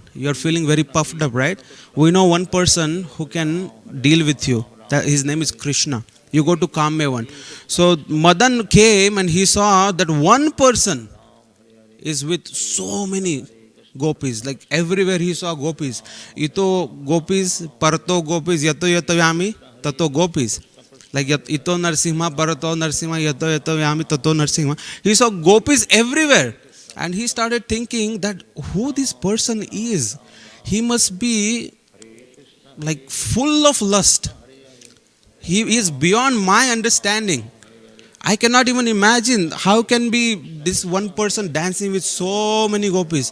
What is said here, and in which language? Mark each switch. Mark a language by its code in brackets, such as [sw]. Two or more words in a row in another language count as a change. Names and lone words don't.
[en] You're feeling very puffed up, right? We know one person who can deal with you. His name is Krishna. You go to Kamdevan. So Madan came and he saw that one person is with so many gopis. Like everywhere he saw gopis. [sa] Ito gopis, parto gopis, yato yato yami, tato gopis. Like ito Narsimha, parato Narsimha, yato yato yami, tato Narsimha. [en] He saw gopis everywhere. And he started thinking that who this person is. He must be like full of lust. He is beyond my understanding. I cannot even imagine how can be this one person dancing with so many gopis.